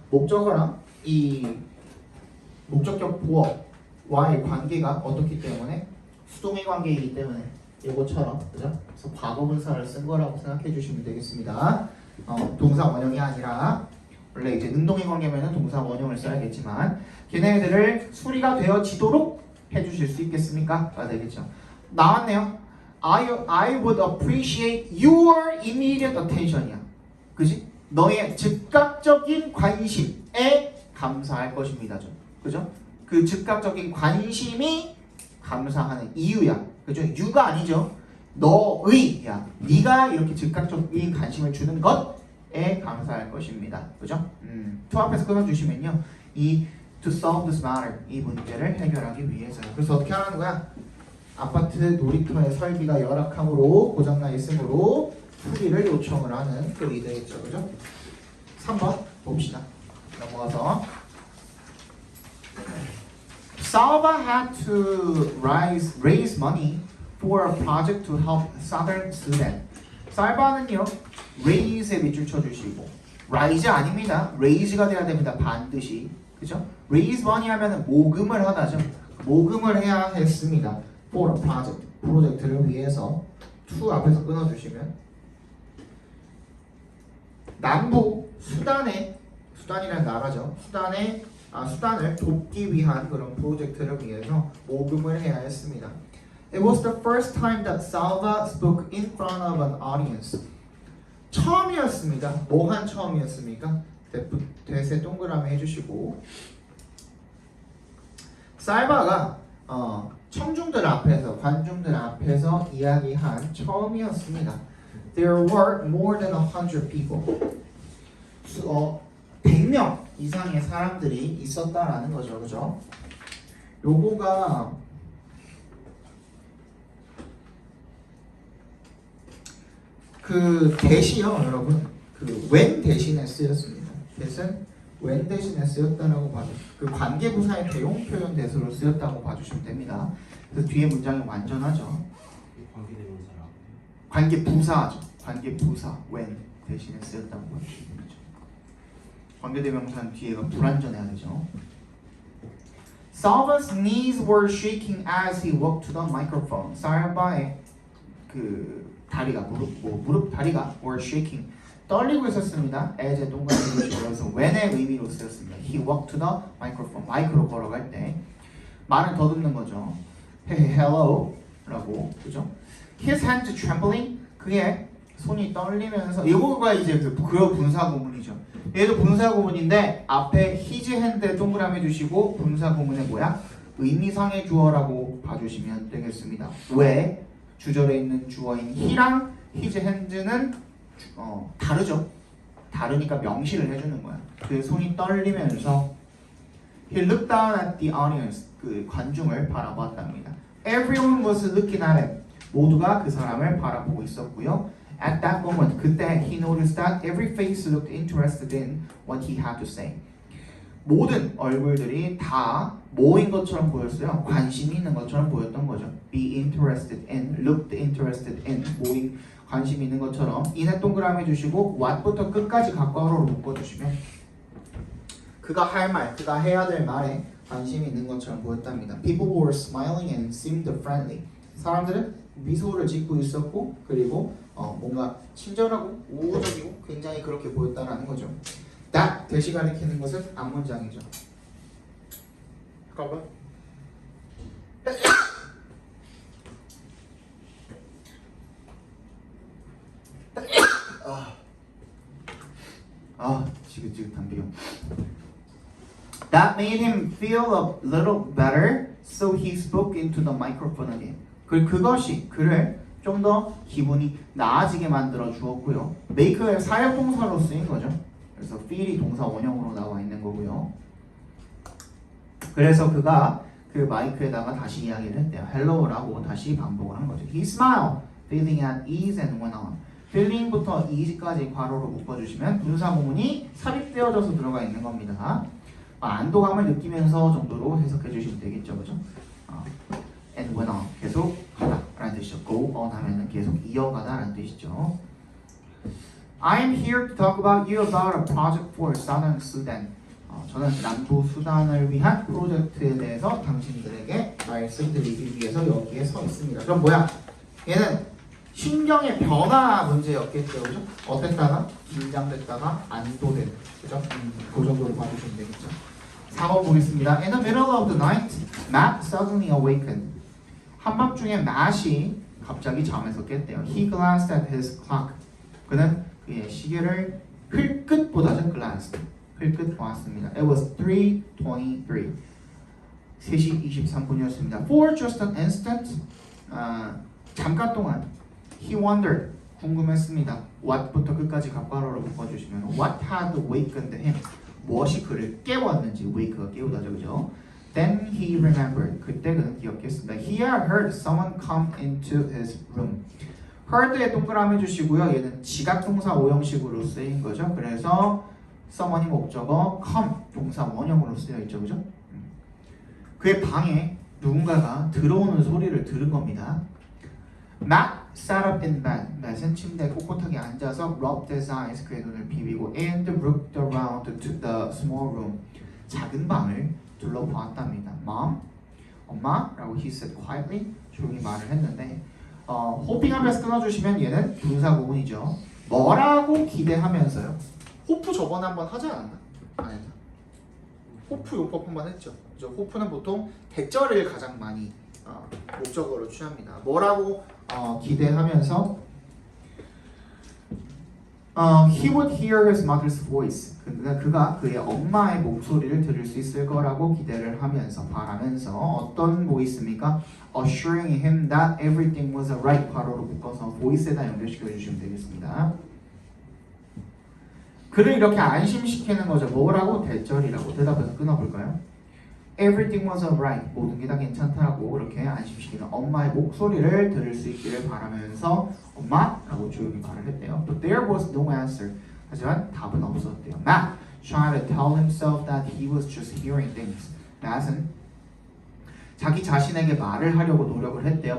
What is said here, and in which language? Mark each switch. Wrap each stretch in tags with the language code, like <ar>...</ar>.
<ko>목적어랑 이 목적격 보어와의 관계가 어떻기 때문에 수동의 관계이기 때문에 이것처럼, 그죠? 그래서 과거분사를 쓴 거라고 생각해 주시면 되겠습니다. 동사 원형이 아니라 원래 이제 능동의 관계면은 동사 원형을 써야겠지만 걔네들을 수리가 되어지도록 해주실 수 있겠습니까? 가 되겠죠. 나왔네요.</ko> <en>I would appreciate your immediate attention이야.</en> <ko>그지? 너의 즉각적인 관심에 감사할 것입니다. 좀. 그죠? 그 즉각적인 관심이 감사하는 이유야. 그죠? you가 아니죠. 너의야. 네가 이렇게 즉각적인 관심을 주는 것에 감사할 것입니다. 그죠? to 앞에서 끊어주시면요. 이</ko> <en>to solve this matter,</en> <ko>이 문제를 해결하기 위해서요. 그래서 어떻게 하는 거야? 아파트 놀이터의 설비가 열악함으로 고장나 있으므로 수리를 요청을 하는 그 의도겠죠, 그죠? 3번 봅시다. 넘어가서</ko> <en>Salva had to raise money for a project to help Southern Sudan.</en> <ko>살바는요, raise에 밑줄 쳐주시고 rise 아닙니다. raise가 돼야 됩니다. 반드시. 그죠? raise money 하면은 모금을 하다죠. 모금을 해야 했습니다.</ko> <en>for a project.</en> <ko>프로젝트를 위해서 to 앞에서 끊어주시면 남부 수단이라는 나라죠. 수단을 돕기 위한 그런 프로젝트를 위해서 모금을 해야 했습니다.</ko> <en>It was the first time that Salva spoke in front of an audience.</en> <ko>처음이었습니다. 뭐한 처음이었습니까? 대세 동그라미 해주시고 살바가 청중들 앞에서 관중들 앞에서 이야기한 처음이었습니다.</ko> <en>There were more than 100 people.</en> <ko>100명 이상의 사람들이 있었다라는 거죠, 그죠? 요거가 그 대시요, 여러분. 그 when 대신에 쓰였습니다. 대신 when 대신에 쓰였다라고 봐주. 그 관계부사의 대용 표현 대수로 쓰였다고 봐주시면 됩니다. 그래서 뒤에 문장이 완전하죠. 관계대명사라고. 관계부사죠. 관계부사 when 대신에 쓰였다고 봐주시면 되죠. 관계대명사는 뒤에가 불완전해야 되죠.</ko> <en>Salva's knees were shaking as he walked to the microphone.</en> <ko>살바의 그 다리가 무릎 다리가</ko> <en>were shaking</en> <ko>떨리고 있었습니다. as의 동그라미 그래서 when의 의미로 쓰였습니다.</ko> <en>He walked to the microphone.</en> <ko>마이크로 걸어갈 때 말을 더듬는 거죠.</ko> <en>Hey, hello</en> <ko>라고 그죠?</ko> <en>His hands trembling.</en> <ko>그의 손이 떨리면서 이거가 이제 그 분사 구문이죠. 얘도 분사 구문인데 앞에 his hand에 동그라미 주시고 분사 구문의 뭐야? 의미상의 주어라고 봐주시면 되겠습니다. 왜? 주절에 있는 주어인 he랑 his hands는 다르죠. 다르니까 명시를 해주는 거야. 그 손이 떨리면서</ko> <en>he looked down at the audience.</en> <ko>그 관중을 바라보았답니다.</ko> <en>Everyone was looking at him.</en> <ko>모두가 그 사람을 바라보고 있었고요.</ko> <en>At that moment,</en> <ko>그때</ko> <en>he noticed that every face looked interested in what he had to say.</en> <ko>모든 얼굴들이 다 뭐인 것처럼 보였어요? 관심이 있는 것처럼 보였던 거죠.</ko> <en>Be interested in, looked interested in,</en> <ko>모인 관심 있는 것처럼 인의 동그라미 주시고 what부터 끝까지 각과로로 묶어주시면 그가 할 말, 그가 해야 될 말에 관심이 있는 것처럼 보였답니다.</ko> <en>People were smiling and seemed friendly.</en> <ko>사람들은 미소를 짓고 있었고 그리고 뭔가 친절하고 우호적이고 굉장히 그렇게 보였다라는 거죠. that 대시 가리키는 것은 앞문장이죠. 잠깐만. 지긋지긋한 비용.</ko> <en>That made him feel a little better, so he spoke into the microphone again.</en> <ko>그것이 그를 좀 더 기분이 나아지게 만들어 주었고요. make의 사역동사로 쓰인 거죠. 그래서 feel이 동사 원형으로 나와 있는 거고요. 그래서 그가 그 마이크에다가 다시 이야기를 했대요. hello라고 다시 반복을 한 거죠.</ko> <en>He smiled, feeling at ease and went on.</en> <ko>feeling부터 ease까지 괄호로 묶어주시면 분사구문이 삽입되어져서 들어가 있는 겁니다. 안도감을 느끼면서 정도로 해석해 주시면 되겠죠, 그죠?</ko> <en>And went on,</en> <ko>계속 하다라는 뜻이죠. Go on 하면은 계속 이어가다라는 뜻이죠.</ko> <en>I am here to talk about you about a project for Southern Sudan.</en> <ko>저는 남부 수단을 위한 프로젝트에 대해서 당신들에게 말씀드리기 위해서 여기에 서 있습니다. 그럼 뭐야? 얘는 신경의 변화 문제였겠죠, 그죠? 어땠다가 긴장됐다가 안도된, 그죠? 그 정도로 봐주시면 되겠죠. 4번 보겠습니다.</ko> <en>In the middle of the night, Matt suddenly awakened.</en> <ko>한밤중에 Matt이 갑자기 잠에서 깼대요.</ko> <en>He glanced at his clock.</en> <ko>그는 그의 시계를 흘끗 보다죠.</ko> <en>glanced.</en> <ko>흘끗 보았습니다.</ko> <en>It was 3:23.</en> <ko>3시 23분이었습니다.</ko> <en>For just an instant,</en> <ko>잠깐 동안</ko> <en>he wondered,</en> <ko>궁금했습니다. what부터 끝까지 갑괄호로 묶어주시면</ko> <en>what had wakened him,</en> <ko>무엇이 그를 깨웠는지, wake가 깨우다죠, 그죠?</ko> <en>Then he remembered,</en> <ko>그때 그는 기억했습니다.</ko> <en>He had heard someone come into his room.</en> <ko>heard에 동그라미 주시고요. 얘는 지각동사 오형식으로 쓰인 거죠. 그래서 someone이 목적어, come 동사 원형으로 쓰여 있죠, 그죠? 그의 방에 누군가가 들어오는 소리를 들은 겁니다.</ko> <en>Matt sat up in bed.</en> <ko>Matt은 침대에 꼿꼿하게 앉아서</ko> <en>rubbed his eyes,</en> <ko>그의 눈을 비비고</ko> <en>and looked around to the small room.</en> <ko>작은 방을 둘러보았답니다. Mom, 엄마? 라고</ko> <en>he said quietly,</en> <ko>조용히 말을 했는데 호핑하면서 끊어주시면 얘는 분사구문이죠. 뭐라고 기대하면서요? 호프 저번에 한번 하지 않았나? 안 했나? 호프 요법 한번 했죠. 그죠? 호프는 보통 대절을 가장 많이 목적어로 취합니다. 뭐라고 기대하면서</ko> <en>he would hear his mother's voice.</en> <ko>그가 그의 엄마의 목소리를 들을 수 있을 거라고 기대를 하면서 바라면서 어떤 보이스입니까?</ko> <en>assuring him that everything was alright.</en> <ko>괄호로 묶어서 voice에다 연결시켜 주시면 되겠습니다. 그를 이렇게 안심시키는 거죠. 뭐라고? 대절이라고. 대답해서 끊어볼까요?</ko> <en>Everything was alright.</en> <ko>모든 게 다 괜찮다라고 그렇게 안심시키는 엄마의 목소리를 들을 수 있기를 바라면서 엄마라고 조용히 말을 했대요.</ko> <en>But there was no answer.</en> <ko>하지만 답은 없었대요.</ko> <en>Matt tried to tell himself that he was just hearing things.</en> <ko>Matt은 자기 자신에게 말을 하려고 노력을 했대요.</ko>